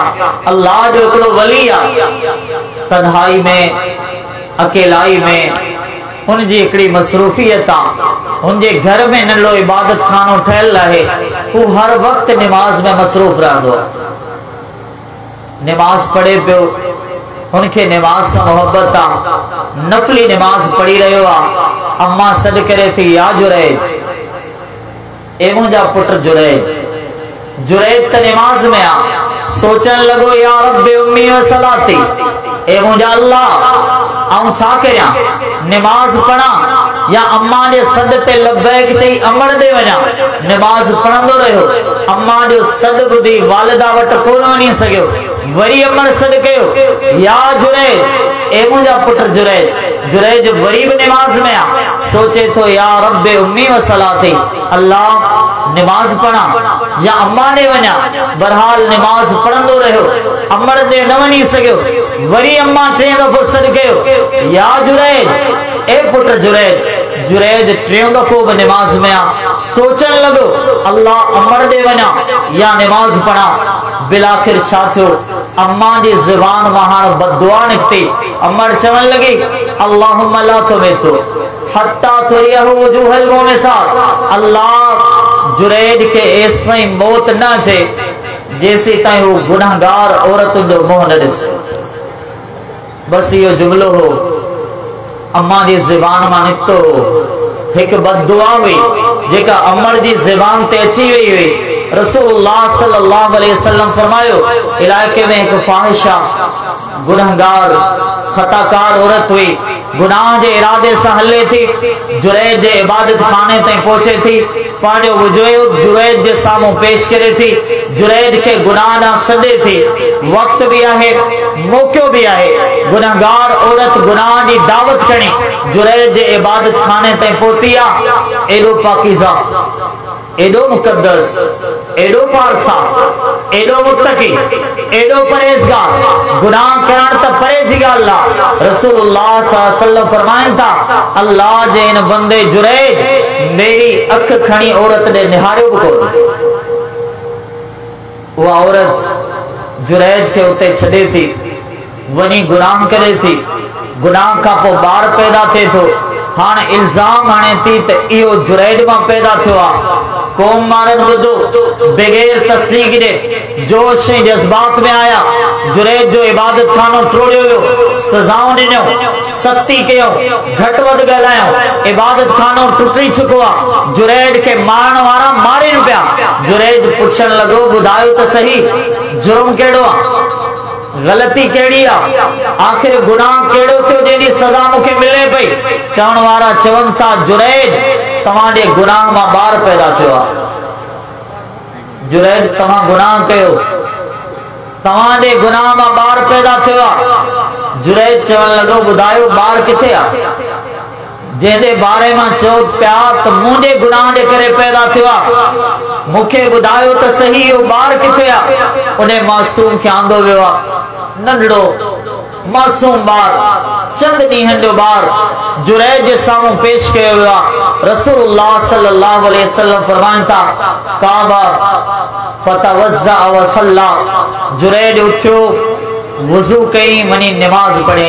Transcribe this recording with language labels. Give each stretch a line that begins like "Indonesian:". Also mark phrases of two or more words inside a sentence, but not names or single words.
Sindhi: अल्लाह जो हिकिड़ो वली आहे, तन्हाई में, अकेलाई में उनजी हिकिड़ी मसरूफियत आहे। उनजे घर में नंढड़ो इबादत खानो ठहियल आहे, हू हर वक्त निमाज में मसरूफ रहंदो आहे। निमाज पढ़े पियो, उनके निमाज से मोहब्बत आ, नफली निमाज पढ़ी रहियो आ। अम्मा सॾ करे थी या जुरैज, ए मुंहिंजा पुट जुरैज। जुरैज त निमाज में आ, सोचण लॻो
Arabic: يا ربي أمي وصلاتي,
Sindhi: ए मुंहिंजा अल्लाह आऊं छा करियां, निमाज पढ़ा या अम्मा जे सॾ ते लब्बैक चई अमड़ दे वञा। निमाज पढ़ंदो रहियो, अम्मा जो सॾ ॿुधी वालिदा वटि कोन वञी सघियो, वरी अमड़ सॾ कयो या जुरैज, ए मुंहिंजा पुट जुरैज। जुरैज वरी भी निमाज में आ, सोचे तो
Arabic: يا ربي أمي وصلاتي,
Sindhi: अल्लाह निमाज पढ़ा या अम्मा ने वञा। बहरहाल निमाज पढ़ंदो रहियो, अमड़ दे न वञी सघियो, वरी अम्मा टे दफ़ो सॾ कयो या जुरैज, ए पुट जुरैज। जुरैज टे दफ़ो भी निमाज में आ, सोचण लॻो अल्लाह अमड़ दे वञा या निमाज पढ़ा। बिलाखिर छा थियो, अम्मा जी ज़ुबान मां हाणे बददुआ निकिती। अमड़ चवण लगी
Arabic: اللهم لا تمته حتى تريه وجوه المومسات,
Sindhi: अल्लाह जुरैज के ऐसी मौत न अचे जेसी ताईं वो गुनाहगार औरतुनि जो मुंहुं न ॾिसे। बस इहो जुमलो हो, अम्मा जी ज़ुबान मां निकतो हो। एक बददुआ हुई जेका अमर जी ज़ुबान ते अची वई हुई। रसूलुल्लाह
Arabic: صلى الله عليه وسلم
Sindhi: फरमायो इलाके में एक फाहिशा गुनाहगार खताकार औरत हुई, गुनाह जे इरादे से हले थी, जुरैज जे इबादत खाने ताईं पहुचे थी, पांजो वजूद जुरैज जे सामू पेश करे थी, जुरैज के गुनाह ना सदे थी। वक्त भी आहे, मौको भी आहे, गुनाहगार औरत गुनाह की दावत करनी जुरैज जे इबादत खाने ताईं पहुती आ। एडो पाकीज़ा, एडो मुकद्दस, एडो पारसा, एडो मुत्तकी, एडो परहेज़गार, गुनाह करण त परे जी ॻाल्हि आहे। रसूलुल्लाह
Arabic: صلى الله عليه وسلم
Sindhi: फरमाइनि था अल्लाह जे इन बंदे जुरैज मेरी अख खणी औरत ने निहारियो भी कोन। वो औरत जुरैज के उते छॾे थी, वनी गुनाह करे थी, गुनाह का पोइ ॿार पैदा थे थो। हाणे इल्जाम हाणे थी त इहो जुरैज मां पैदा थियो आहे। कौम मारन ॿुधो बगैर तस्दीक जे जोश ऐं जज्बात में आया, जुरैज जो इबादत खानो टोड़ियो वियो, सजाऊं ॾिनियो, सख्ती कयो, घटि वधि ॻाल्हायो, इबादत खानो टुटी चुको आहे। जुरैज के मारण वारा मारिन पिया। जुरैज पुछण लॻो ॿुधायो त सही जुर्म कहिड़ो आहे, गलती केड़ी आ, आखिर गुनाह केड़ो थियो जेडी सजा मुखे मिले पई। चवण वारा चवन था जुरैज तवाडे गुनाह मां बार पैदा थियो आ। जुरैज तवा गुनाह कयो, तवाडे गुनाह मां बार पैदा थियो आ। जुरैज चवण लगो बुधायो बार किथे आ, जेदे बारे में चो पिया त मुंहिंजे गुनाह जे करे पैदा थियो आ, मुखे बुधायो त सही वो बार किथे आ। उन्हें मासूम खे आंदो वियो आ, नंढड़ो मासूम बार चंद ॾींहंनि जो ॿार जुरैज जे साम्हूं पेश कयो वियो आहे।
Arabic: रसूलुल्लाह صلى الله عليه وسلم
Sindhi: फरमाइनि था
Arabic: قام فتوضأ وصلى.
Sindhi: जुरैज उथियो, वुज़ू कई, वञी निमाज़ पढ़े।